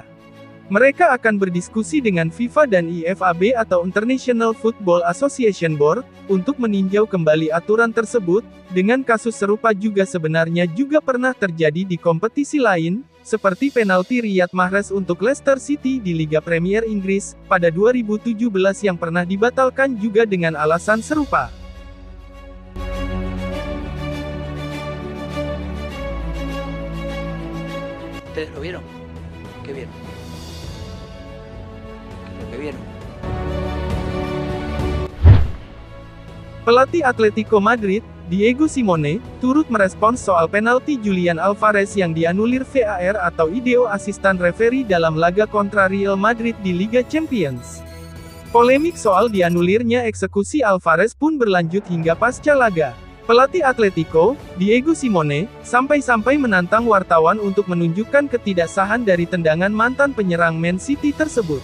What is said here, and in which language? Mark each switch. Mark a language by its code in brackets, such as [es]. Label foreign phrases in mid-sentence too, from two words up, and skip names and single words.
[id] Mereka akan berdiskusi dengan FIFA dan IFAB atau International Football Association Board, untuk meninjau kembali aturan tersebut. Dengan kasus serupa juga sebenarnya juga pernah terjadi di kompetisi lain, seperti penalti Riyad Mahrez untuk Leicester City di Liga Premier Inggris, pada 2017 yang pernah dibatalkan juga dengan alasan serupa. [es] ¿Ustedes lo vieron? ¿Qué vieron? ¿Qué vieron? [id] Pelatih Atletico Madrid, Diego Simeone, turut merespons soal penalti Julian Alvarez yang dianulir VAR atau [en] Video Assistant Referee [id] dalam laga kontra Real Madrid di Liga Champions. Polemik soal dianulirnya eksekusi Alvarez pun berlanjut hingga pasca laga. Pelatih Atletico, Diego Simeone, sampai-sampai menantang wartawan untuk menunjukkan ketidaksahan dari tendangan mantan penyerang Man City tersebut.